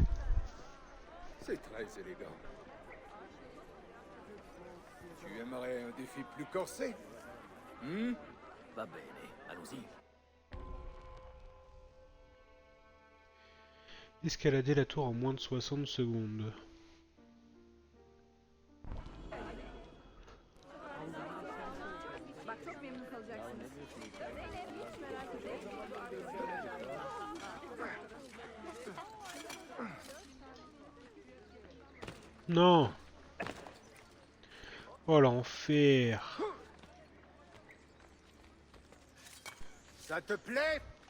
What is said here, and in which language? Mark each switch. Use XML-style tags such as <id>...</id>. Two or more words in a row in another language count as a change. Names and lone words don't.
<fr>C'est très élégant. Tu aimerais un défi plus corsé?</fr> <it>Va bene,</it> <fr>allons-y. Escalader la tour en moins de 60 secondes.</fr> <tr>Bak çok memnun kalacaksınız. Zeynep hiç merak etme.</tr> <fr>Non! Oh l'enfer! Ça te plaît?</fr>